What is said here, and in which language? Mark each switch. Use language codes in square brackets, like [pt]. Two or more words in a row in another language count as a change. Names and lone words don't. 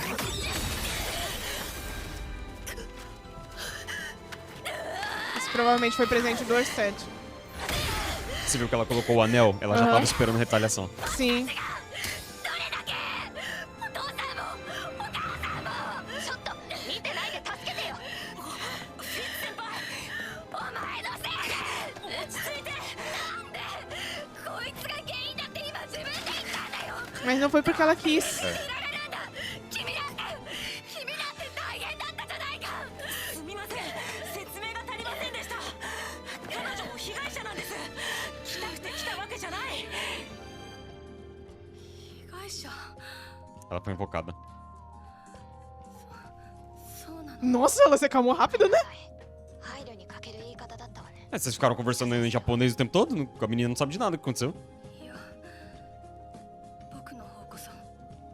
[pt] Isso provavelmente foi presente do Orsted. Você viu que ela colocou o anel? Ela já Aham. tava esperando retaliação. Sim. [ja] ちょっと見てないで助けてよ。お前のせいで。落ち着いて。なんでこいつが原因だって今自分で言ったんだよ。 [pt] Mas não foi porque ela quis. [ja] 君だって大変だったじゃないか。すみません説明が足りませんでした彼女も被害者なんです来たくて来たわけじゃない被害者 [pt] Ela foi invocada. [ja] そうなの。 [pt] Nossa, ela se acalmou rápido, né? [ja] 配慮に欠ける言い方だったわね。 [pt] É, vocês ficaram conversando em japonês o tempo todo? A menina não sabe de nada o que aconteceu. [ja] いや僕の方こそ